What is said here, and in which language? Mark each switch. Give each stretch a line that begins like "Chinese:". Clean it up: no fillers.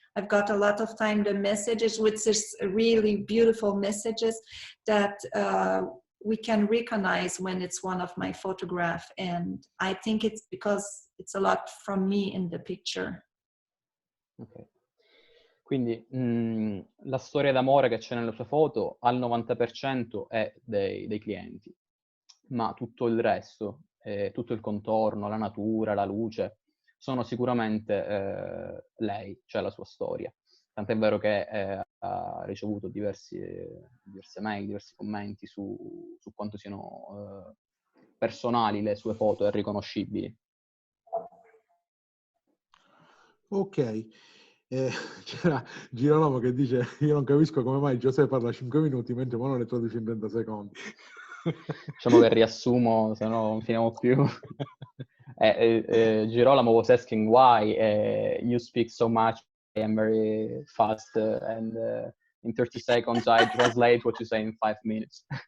English: I've got a lot of time the messages, which is really beautiful messages that we can recognize when it's one of my photographs. And I think it's because it's a lot from me in the picture.
Italian: Ok. Quindi la storia d'amore che c'è nelle sue foto al 90% è dei clienti, ma tutto il resto, tutto il contorno, la natura, la luce, sono sicuramente lei, cioè la sua storia. Tant'è vero che ha ricevuto diverse mail, diversi commenti su quanto siano personali le sue foto e riconoscibili. Ok. C'era Girolamo che dice: io non capisco come mai Josee parla 5 minuti mentre Mono le traduce in 30 secondi. Diciamo che riassumo, se no non finiamo più.
English: Girolamo was asking why you speak so much. I am very fast and in 30 seconds I translate what you say in 5 minutes.